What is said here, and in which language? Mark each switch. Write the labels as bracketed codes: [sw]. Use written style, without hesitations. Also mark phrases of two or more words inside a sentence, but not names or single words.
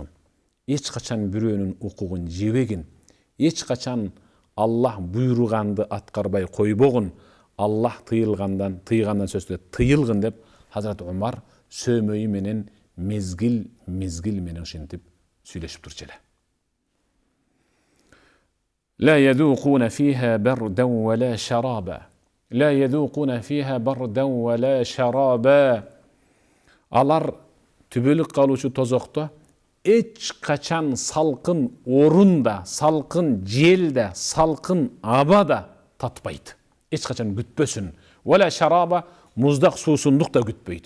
[ky] Эч качан бирөөнүн укугун жебегин, эч качан Аллах буйруганды аткарбай койбогун, Аллах тыйгандан сөздө тыйылгын деп Хазрат Умар сөмөйү менен мезгил менен ушинтип сүйлөшүп турчу эле. [ar] لا يذوقون فيها بردا ولا شرابا. لا يذوقون فيها بردا ولا شرابا. [ky] Алар түбөлүк калуучу тозокто эч качан салкын орунда, салкын желде, салкын абада татпайт. Эч качан күтпөсүн. [ar] ولا شرابا, [ky] муздак суусундук да күтпөйт.